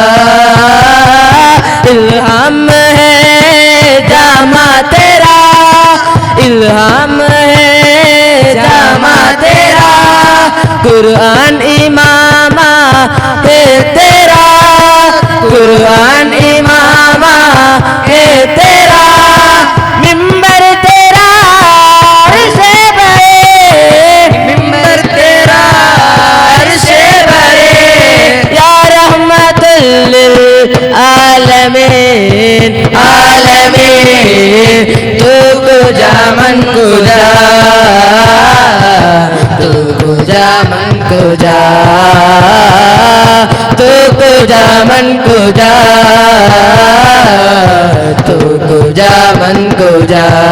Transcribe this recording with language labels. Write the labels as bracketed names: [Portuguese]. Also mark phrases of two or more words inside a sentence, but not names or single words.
[Urdu] الہام ہے جامہ تیرا الہام ہے جامہ تیرا قرآن عمامہ ہے تیرا قرآن عمامہ ہے تیرا. منبر تیرا عرشِ بریں منبر تیرا عرشِ بریں [Arabic] يا رحمة للعالمين العالمين. [Persian] تو کجا من کجا تو کجا من کجا تو کجا من کجا تو کجا من کجا.